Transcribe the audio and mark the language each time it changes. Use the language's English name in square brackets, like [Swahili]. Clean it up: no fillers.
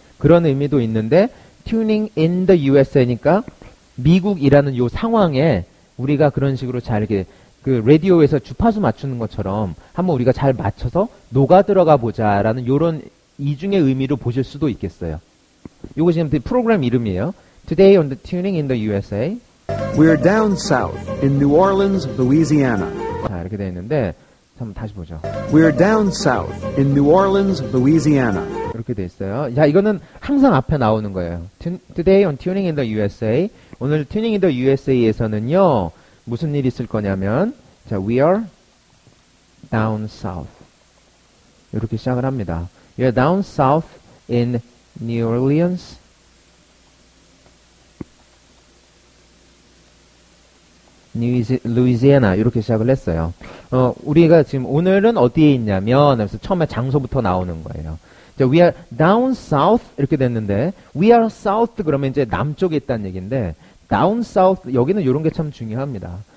[Korean] 그런 의미도 있는데, [English] tuning in the USA [Korean] 니까, 미국이라는 요 상황에 우리가 그런 식으로 잘 이렇게, 그 라디오에서 주파수 맞추는 것처럼 한번 우리가 잘 맞춰서 녹아 들어가 보자라는 요런 이중의 의미로 보실 수도 있겠어요. 요거 지금 프로그램 이름이에요. [English] Today on the Tuning in the USA. We're down south in New Orleans, Louisiana. [Korean] 자, 이렇게 되어 있는데, 한번 다시 보죠. [English] We're down south in New Orleans, Louisiana. [Korean] 이렇게 돼 있어요. 자, 이거는 항상 앞에 나오는 거예요. [English] Today on Tuning in the USA. [Korean] 오늘 Tuning in the USA에서는요, 무슨 일이 있을 거냐면, 자, [English] we are down south. [Korean] 이렇게 시작을 합니다. [English] We are down south in New Orleans. [Korean] 루이지애나 이렇게 시작을 했어요. 우리가 지금 오늘은 어디에 있냐면 그래서 처음에 장소부터 나오는 거예요. 자, [English] we are down south [Korean] 이렇게 됐는데 [English] we are south [Korean] 그러면 이제 남쪽에 있다는 얘기인데 down south 여기는 이런 게 참 중요합니다.